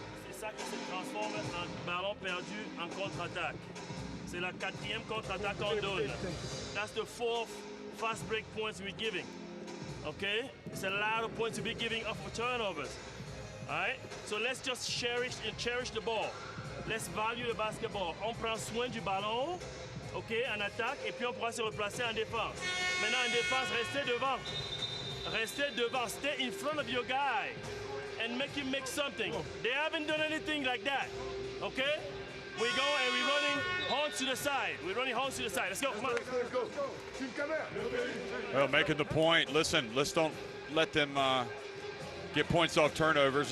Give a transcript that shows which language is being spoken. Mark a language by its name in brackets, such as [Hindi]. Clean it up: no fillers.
[French] C'est ça qui se transforme en ballon perdu en contre-attaque. C'est la 4e contre-attaque qu'on donne. [English] That's the 4th fast break points we're giving. Okay? It's a lot of points to be giving off of turnovers. Alright? So let's just cherish the ball. Let's value the basketball. [French] On prend soin du ballon, ok, en attaque, et puis on pourra se replacer en défense. Maintenant en défense, restez devant. Restez devant. [English] Stay in front of your guy and make him make something. They haven't done anything like that. Okay? We go and we're running horns to the side. We're running horns to the side. Let's go. Come on. Let's go. Well, making the point, listen, let's don't let them get points off turnovers.